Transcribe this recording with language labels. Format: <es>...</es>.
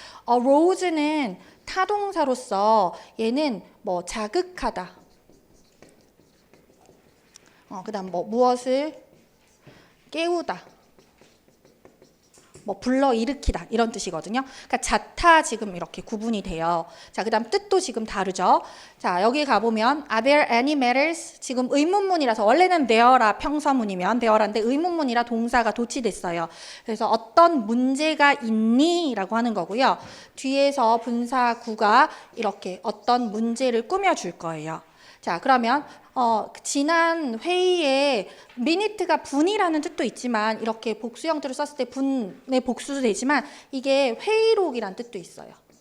<ko>arose는 타동사로서 얘는 뭐 자극하다. 그다음 뭐 무엇을 깨우다, 뭐 불러일으키다 이런 뜻이거든요. 그러니까 자타 지금 이렇게 구분이 돼요. 자, 그다음 뜻도 지금 다르죠.</ko> <en>자, 여기 가보면 Are there any matters?</en> <ko>지금 의문문이라서 원래는 there라 평서문이면 there인데 의문문이라 동사가 도치됐어요. 그래서 어떤 문제가 있니? 라고 하는 거고요. 뒤에서 분사구가 이렇게 어떤 문제를 꾸며줄 거예요. 자, 그러면 지난 회의에 minute가 분이라는 뜻도 있지만 이렇게 복수 형태로 썼을 때 분의 복수도 되지만 이게 회의록이라는 뜻도 있어요.</ko>